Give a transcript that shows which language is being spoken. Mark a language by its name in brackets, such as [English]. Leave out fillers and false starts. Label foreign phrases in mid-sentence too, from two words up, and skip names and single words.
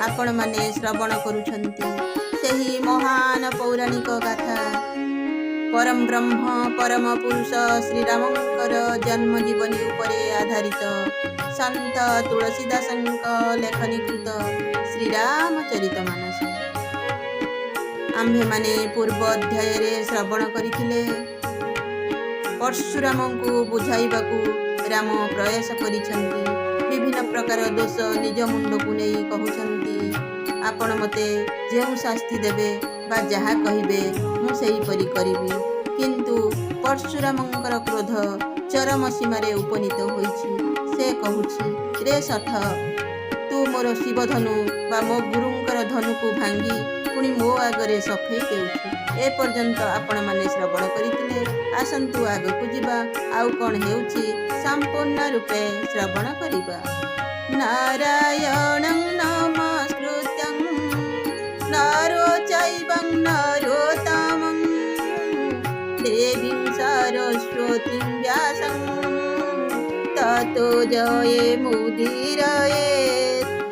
[Odia] ଆପଣ ମାନେ ଶ୍ରବଣ କରୁଛନ୍ତି ସେହି ମହାନ ପୌରାଣିକ ଗାଥା ପରମ ବ୍ରହ୍ମ ପରମ ପୁରୁଷ ଶ୍ରୀରାମଙ୍କର ଜନ୍ମ ଜୀବନୀ ଉପରେ ଆଧାରିତ ସନ୍ତ ତୁଲସୀଦାସଙ୍କ ଲେଖନୀକୃତ ଶ୍ରୀରାମଚରିତମାନସ। ଆମ୍ଭେ ମାନେ ପୂର୍ବ ଅଧ୍ୟାୟ ରେ ଶ୍ରବଣ କରିଥିଲେ ପରଶୁରାମ କୁ ବୁଝାଇବାକୁ ରାମ ପ୍ରୟାସ କରିଛନ୍ତି। ବିଭିନ୍ନ ପ୍ରକାର ଦୋଷ ନିଜ ମୁଣ୍ଡ କୁ ନାହିଁ କହଉଛନ୍ତି। ଆପଣ ମତେ ଯେଉଁ ଶାସ୍ତି ଦେବେ ବା ଯାହା କହିବେ ମୁଁ ସେହି ପରି କରିବି। କିନ୍ତୁ ପରଶୁରାମଙ୍କର କ୍ରୋଧ ଚରମ ସୀମା ରେ ଉପନୀତ ହୋଇଛି। ସେ କହୁଛି, ରେ ଶଠ, ତୁ ମୋର ଶିବଧନୁ ବା ମୋ ଗୁରୁଙ୍କର ଧନୁ କୁ ଭାଙ୍ଗି ପୁଣି ମୋ ଆଗରେ ସଫେଇ ଦେଉଛୁ। ଏ ପର୍ଯ୍ୟନ୍ତ ଆପଣ ମାନେ ଶ୍ରବଣ କରିଥିଲେ। ଆସନ୍ତୁ ଆଗକୁ ଯିବା ଆଉ କଣ ହେଉଛି ସମ୍ପୂର୍ଣ୍ଣ ରୂପେ ଶ୍ରବଣ କରିବା। [Sanskrit] नारायणं नमस्कृत्यं नरो चैवं नरोत्तमं देवीं सरस्वतीं व्यासं ततो जये मुदीरयेत्।